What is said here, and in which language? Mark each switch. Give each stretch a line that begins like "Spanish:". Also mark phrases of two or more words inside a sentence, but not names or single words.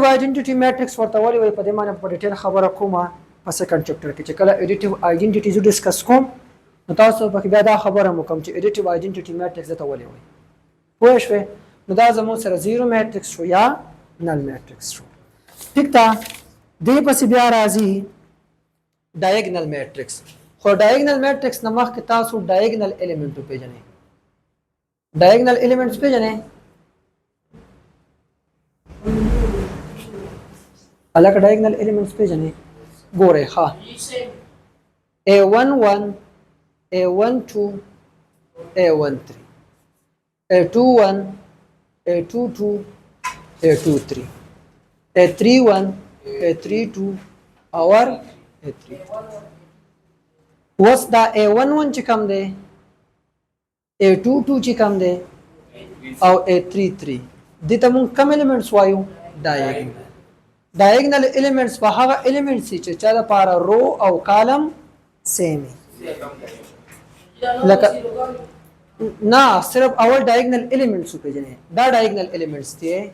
English: identity matrix
Pashto: ورته ولې وایي په دې باندې په ډیټیل خبره کومه په
English: second chapter
Pashto: کې چې کله
English: additive identity
Pashto: زه ډسکس کوم نو تاسو پکې بیا دا خبره مو کوم چې
English: additive identity matrix
Pashto: ته ولې وایي پوه شوې نو دا زموږ سره
English: zero matrix
Pashto: شو یا
English: null matrix
Pashto: شو ټیک ده دې پسې بیا راځي
English: diagonal matrix
Pashto: خو
English: diagonal matrix
Pashto: نه مخکې تاسو
English: diagonal element
Pashto: وپېژنئ
English: diagonal elements
Pashto: پېژنئ الګ
English: diagonal elements
Pashto: پېژنئ ګورئ ښه A11 A12 A13 A21 A22 A23 A31 A32 اور A3 اوس دا A11 چې کوم دی A22 چې کوم دی او A33 دې ته موږ کوم ایلیمنټس وایو
English: diagonal diagonal elements
Pashto: په هغه ایلیمنټس چې چا لپاره رو او
English: column same
Pashto: لکه نه صرف اول
English: diagonal elements
Pashto: وپېژنئ دا ډایګنل ایلیمنټس دي